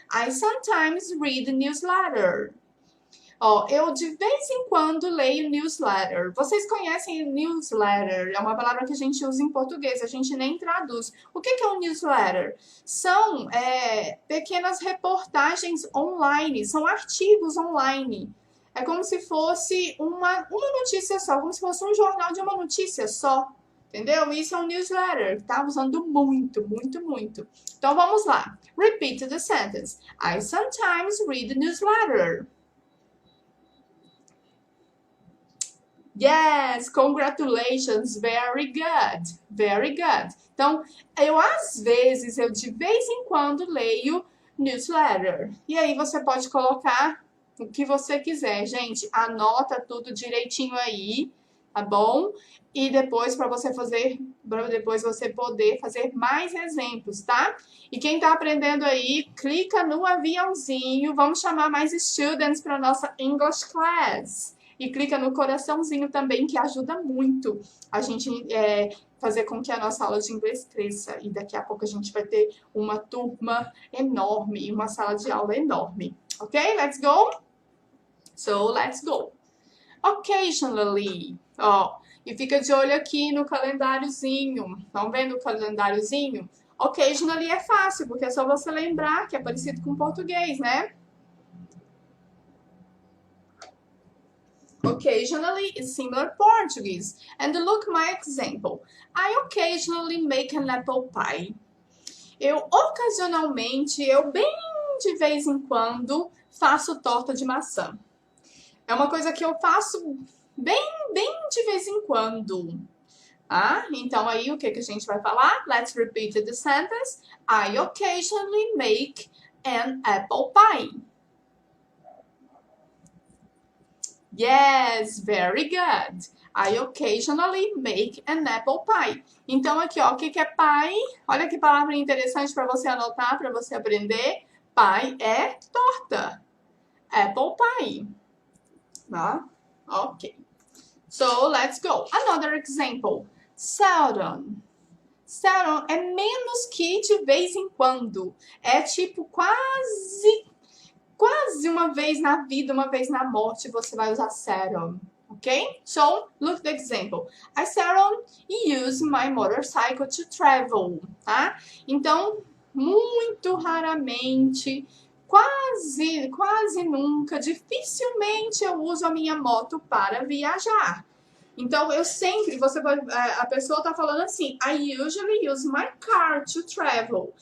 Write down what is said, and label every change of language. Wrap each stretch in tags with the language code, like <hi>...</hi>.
<en>I sometimes read the newsletter.</en> <pt>Ó, eu de vez em quando leio newsletter. Vocês conhecem newsletter? É uma palavra que a gente usa em português, a gente nem traduz. O que é um newsletter? São pequenas reportagens online, são artigos online. É como se fosse uma notícia só, como se fosse um jornal de uma notícia só. Entendeu? Isso é um newsletter. Tá usando muito, muito, muito. Então vamos lá.</pt> <en>Repeat the sentence. I sometimes read the newsletter. Yes, congratulations, very good, very good.</en> <pt>Então, eu de vez em quando leio newsletter. E aí você pode colocar o que você quiser, gente. Anota tudo direitinho aí, tá bom? E depois para depois você poder fazer mais exemplos, tá? E quem tá aprendendo aí, clica no aviãozinho. Vamos chamar mais students para nossa English class. E clica no coraçãozinho também, que ajuda muito a gente fazer com que a nossa aula de inglês cresça. E daqui a pouco a gente vai ter uma turma enorme, uma sala de aula enorme.</pt> <en>Ok? Let's go? So, let's go. Occasionally.</en> <pt>Ó, e fica de olho aqui no calendáriozinho. Estão vendo o calendáriozinho? Occasionally é fácil, porque é só você lembrar que é parecido com português, né?</pt> <en>Occasionally is similar Portuguese. And look my example. I occasionally make an apple pie.</en> <pt>Eu ocasionalmente, bem de vez em quando, faço torta de maçã. É uma coisa que eu faço bem de vez em quando. Ah, então aí o que a gente vai falar?</pt> <en>Let's repeat the sentence. I occasionally make an apple pie. Yes, very good. I occasionally make an apple pie.</en> <pt>Então, aqui, ó, o que é pie? Olha que palavra interessante para você anotar, para você aprender. Pie é torta. Apple pie. Tá? Ok.</pt> <en>So, let's go. Another example. Seldom.</en> <pt>Seldom é menos que de vez em quando. É tipo quase uma vez na vida, uma vez na morte, você vai usar seldom, ok?</pt> <en>So, look the example. I seldom use my motorcycle to travel, tá?</en> <pt>Então, muito raramente, quase nunca, dificilmente eu uso a minha moto para viajar. Então, a pessoa tá falando assim,</pt> <en>I usually use my car to travel.</en>